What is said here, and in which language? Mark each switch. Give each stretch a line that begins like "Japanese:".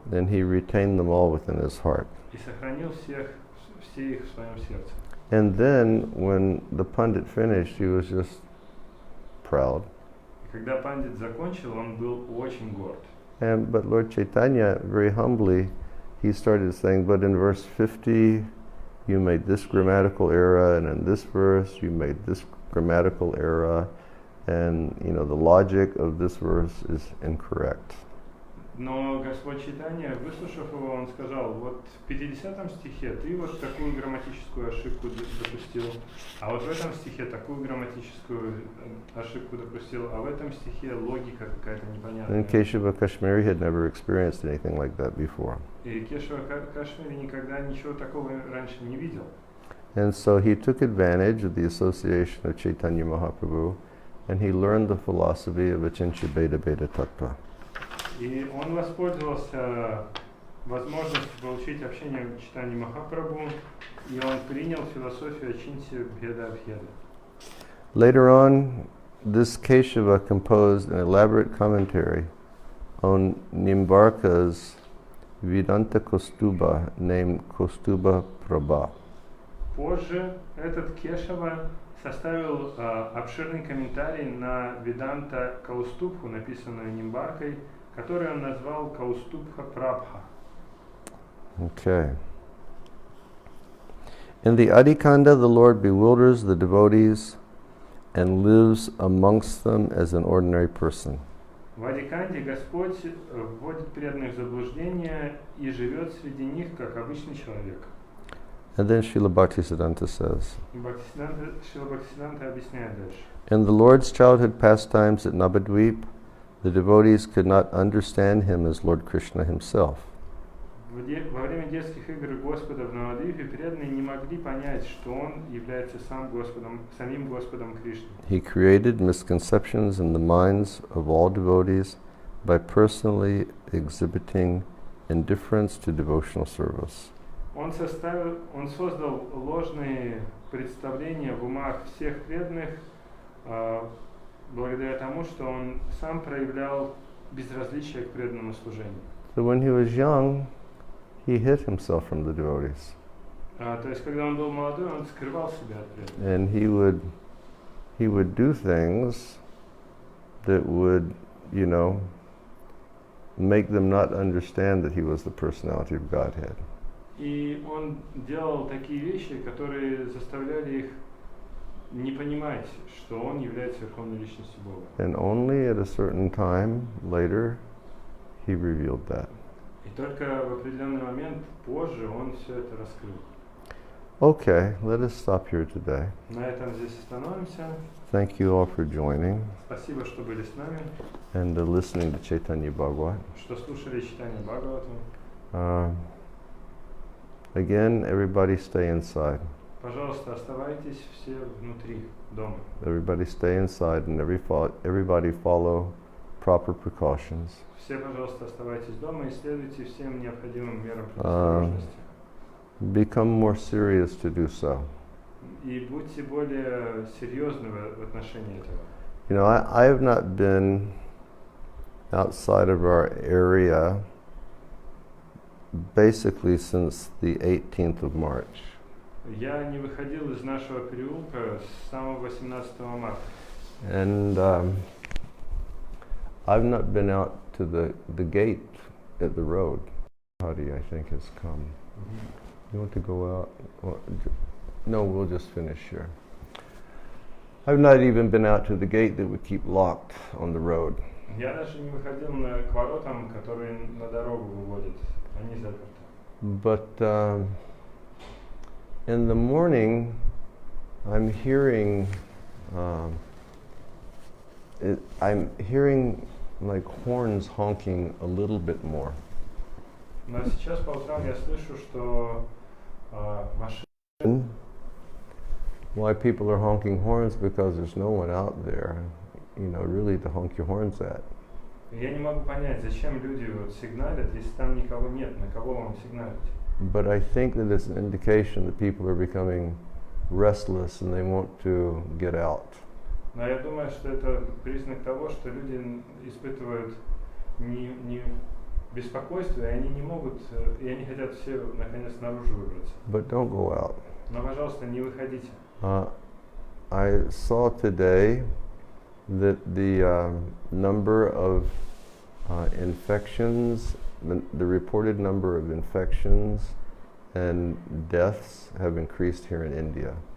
English: Then he retained them all within his heart.
Russian: И сохранил все их в своем сердце.
English: And then when the Pandit finished, he was just proud.
Russian: И когда пандит закончил, он был очень горд.
English: But Lord Chaitanya, very humbly, he started saying, but in verse 50, you made this grammatical error, and in this verse, you made this grammatical error, and the logic of this verse is incorrect.
Russian: Но Господь Чайтанья, выслушав его, он сказал, вот в 50-м стихе ты вот такую грамматическую ошибку допустил, а вот в этом стихе такую грамматическую ошибку допустил, а в этом стихе логика какая-то непонятная.
English: And Keshava Kashmiri had never experienced anything like that before.
Russian: И Кешава Кашмири никогда ничего такого раньше не видел.
English: And so he took advantage of the association of Chaitanya Mahaprabhu, and he learned the philosophy of Achincha Bheda Bheda Tattva.
Russian: И он воспользовался возможностью получить общение в Чайтаньи Махапрабху, и он принял философию Ачинти Бхеда Абхеда.
English: Later on, this Keshava composed an elaborate commentary on Nimbarka's Vedanta Kostuba named Kostuba Prabha.
Russian: Позже этот Кешава составил обширный комментарий на Веданта Каустубху, написанную Нимбаркой, который он назвал Каустубха Прабха.
English: Okay. In the Adikanda, the Lord bewilders the devotees and lives amongst them as an ordinary person.
Russian: В Адиканде Господь вводит преданных в заблуждение и живет среди них как обычный человек.
English: And then Srila Bhaktisiddhanta says,
Russian: Шрила Бхактисиданта объясняет дальше.
English: in the Lord's childhood pastimes at Navadvip, the devotees could not understand him as Lord Krishna himself.
Russian: Во время детских игр Господа в Навадвипе преданные не могли понять, что он является самим Господом Кришной.
English: He created misconceptions in the minds of all devotees by personally exhibiting indifference to devotional service.
Russian: Он создал ложные представления в умах всех преданных благодаря тому, что он сам проявлял безразличие к преданному служению.
English: So when he was young, he hid himself from the devotees.
Russian: То есть, когда он был молодой, он скрывал себя от преданных.
English: And he would do things that would, make them not understand that he was the personality of Godhead.
Russian: И он делал такие вещи, которые заставляли их не понимать, что он является верховной личностью Бога.
English: And only at a certain time later, he revealed that.
Russian: И только в определенный момент позже он все это раскрыл.
English: Okay, let us stop here today.
Russian: На этом здесь остановимся.
English: Thank you all for joining
Russian: Спасибо, что были с нами,
English: and listening to Chaitanya Bhagavat.
Russian: что слушали читание Бхагавату.
English: Again, everybody stay inside.
Russian: Пожалуйста, оставайтесь все внутри дома.
English: Everybody stay inside and everybody follow proper precautions.
Russian: Все, пожалуйста, оставайтесь дома и следуйте всем необходимым мерам предосторожности.
English: Become more serious to do so.
Russian: И будьте более серьезны в отношении этого.
English: I have not been outside of our area basically since the 18th of March.
Russian: Я не выходил из нашего переулка с самого 18 марта.
English: And I've not been out to the gate at the road. Hadi, I think, has come. You want to go out? No, we'll just finish here. I've not even been out to the gate that we keep locked on the road.
Russian: Я даже не выходил к воротам, которые на дорогу выводят. Они заперты.
English: But in the morning, I'm hearing like horns honking a little bit more.
Russian: Но сейчас по утрам я слышу, что машины.
English: Why people are honking horns? Because there's no one out there, really to honk your horns at.
Russian: Я не могу понять, зачем люди сигналят, если там никого нет, на кого вам сигналить?
English: But I think that it's an indication that people are becoming restless and they want to get out.
Russian: Но я думаю, что это признак того, что люди испытывают не беспокойство, и они не могут, и они хотят все наконец наружу выбраться.
English: But don't go out.
Russian: Но, пожалуйста, не выходите.
English: I saw today that the number of infections, the reported number of infections and deaths have increased here in India.